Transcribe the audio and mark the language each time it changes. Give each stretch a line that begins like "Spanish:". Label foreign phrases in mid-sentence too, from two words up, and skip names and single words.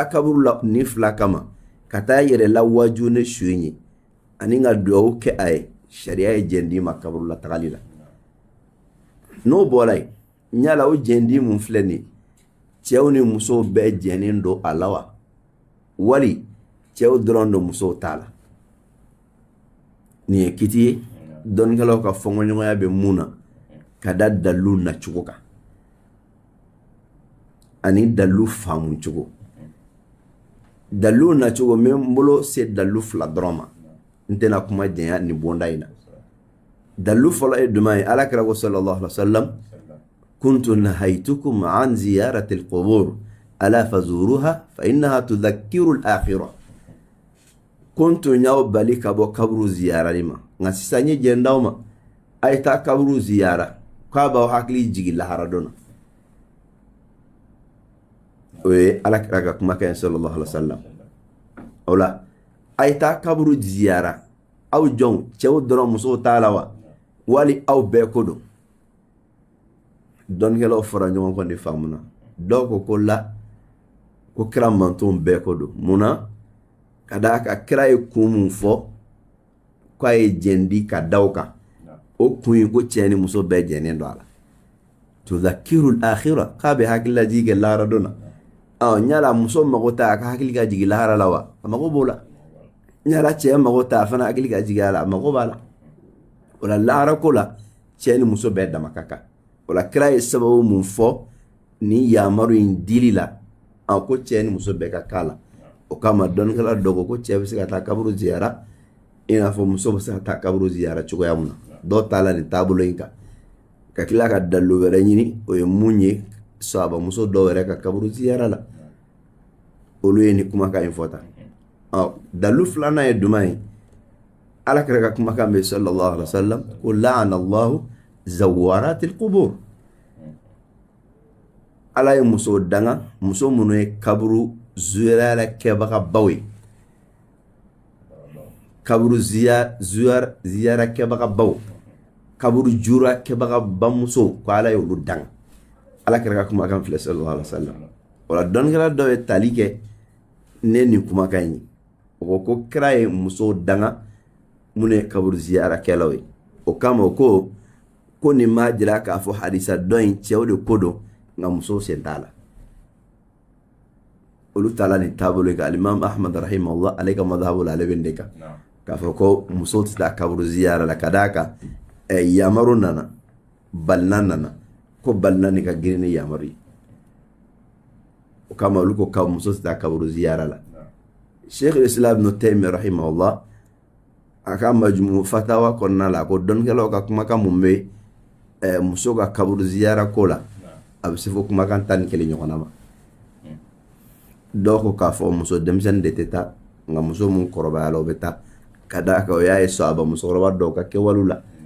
Bambara: kaburu la ni fila kama ka taa yɛrɛ la waju ni su ye ani ka dugawu kɛ a ye sariya ye jɛn d'i ma kaburu la tagali la n'o bɔra yen ɲala o jɛn di mun filɛ nin cɛw ni musow bɛɛ jɛnnen don a la wa wali cɛw dɔrɔn don musow t'a la nin ye kiti ye dɔnnikɛlaw ka fɔnkɔɲɔgɔnya bɛ mun na ka da dalilu nacogo kan ani dalilu faamu cogo dalilu nacogo n bɛ n bolo se dalilu fila dɔrɔn ma n tɛna kuma jɛnya nin bonda in na dalilu fɔlɔ ye duman ye ala kira ko
Arabic: صلى الله عليه وسلم كنت نهيتكم عن زيارة القبور ألا فزوروها فإنها تذكر الآخرة
Bambara: kuntu y'aw bali ka bɔ kaburu ziyarali ma nka sisan n ye jɛn d'aw ma a ye taa kaburu ziyara k'a b'aw hakili jigin lahara dɔ la o ye ala kira ka kuma kɛ
Arabic: صلى الله عليه وسلم
Bambara: o la a ye taa kaburu ziyara aw jɔnw cɛw dɔrɔn musow t'a la wa wali aw bɛɛ ko don dɔnnikɛlaw fara ɲɔgɔn kan de faamuna dɔw ko la ko kira mantonw bɛɛ ko don munna ka d'a kan kira ye kun mun fɔ k'a ye jɛn di ka da o kan o kun ye ko cɛ ni muso bɛɛ jɛnnen don a la
Arabic: تذكر الآخرة
Bambara: k'a bɛ hakililajigi kɛ lahara don na ɲala muso mago ta a ka hakili ka jigin lahara la wa a mago b'o la ɲala cɛ mago ta a fana hakili ka jigin a la a mago b'a la o la lahara ko la cɛ ni muso bɛɛ dama ka kan o la kira ye sababu mun fɔ ni yamaru in dili la ko cɛ ni muso bɛɛ ka kan la o kama dɔnnikɛla dɔ ko cɛ bɛ se ka taa kaburu ziyara i n'a fɔ muso bɛ se ka taa kaburu ziyara cogoya mun na dɔw t'a la nin taabolo in kan ka tila ka dalilu wɛrɛ ɲini o ye mun ye sahabamuso dɔw yɛrɛ ka kaburu ziyara la olu ye ni kumakan in fɔ tan dalilu filanan ye duman ye ala kira ka kumakan bɛ
Arabic: صلى الله عليه وسلم
Bambara: ko
Arabic: لعن الله زوارات القبور
Bambara: ala ye muso danga muso minnu ye kaburu ziyara kɛbaga baw ye kaburu ziyara kɛbaga baw kaburu jura kɛbaga bamuso ko ala ye olu danga ala kira ka kumakan filɛ
Arabic: صلى الله عليه وسلم
Bambara: wala dɔnnikɛla dɔ ye tali kɛ ne nin kumakan ye o ko kira ye muso danga mun ye kaburu ziyara kɛlaw ye o kama o ko nin ma jira k'a fɔ hadisa dɔ in cɛw de ko don nka musow sen t'a la olu taala ni taabolo ka alimam ahmad rahimahullah ale ka madhabu la ale bɛ de kan k'a fɔ ko musow tɛ taa kaburu ziyara la ka d'a kan yamaru nana balina nana ko balina ni ka girin ni yamaru ye o kama olu ko muso tɛ taa kaburu ziyara la sheikh islam ibn taymiyyah rahimahullah a ka majmu fatawa kɔnɔna la ko dɔnnikɛlaw ka kumakan mun bɛ muso ka kaburu ziyara ko la a bɛ se fo kumakan 11 ɲɔgɔnna ma dɔw ko k'a fɔ muso denmisɛnnin de tɛ taa nka muso mun kɔrɔbayala o bɛ taa ka d'a kan o y'a ye sahaba musokɔrɔba dɔw ka kɛwalew la